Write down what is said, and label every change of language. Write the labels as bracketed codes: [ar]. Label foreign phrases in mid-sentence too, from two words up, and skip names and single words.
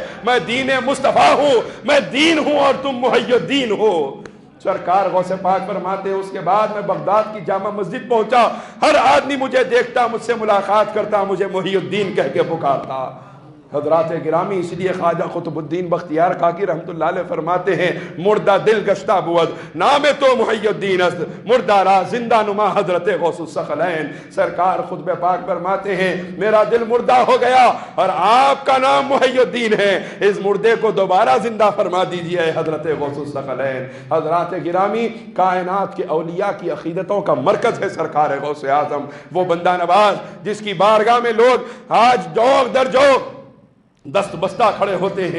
[ur] میں دین مصطفیٰ ہوں, میں دین ہوں اور تم محی الدین ہو. سرکار غوث پاک فرماتے اس کے بعد میں بغداد کی جامع مسجد پہنچا. ہر آدمی مجھے دیکھتا, مجھ سے ملاقات کرتا, مجھے محی الدین کہہ کے پکارتا. حضرات گرامی, اس لیے خواجہ قطب الدین بختیار کاکی [ar] رحمت اللہ علیہ [ur] فرماتے ہیں [fa] مردہ دل گشتہ بود نام تو محی الدین است, مردہ را زندہ نما حضرت غوث الثقلین. [ur] سرکار خطبہ پاک فرماتے ہیں میرا دل مردہ ہو گیا اور آپ کا نام محی الدین ہے, اس مردے کو دوبارہ زندہ فرما دیجئے حضرت غوث الثقلین. حضرات گرامی, کائنات کے اولیاء کی عقیدتوں کا مرکز ہے سرکار غوث اعظم, وہ بندہ نواز جس کی بارگاہ میں لوگ آج جوق در جوق دست بستہ کھڑے ہوتے ہیں.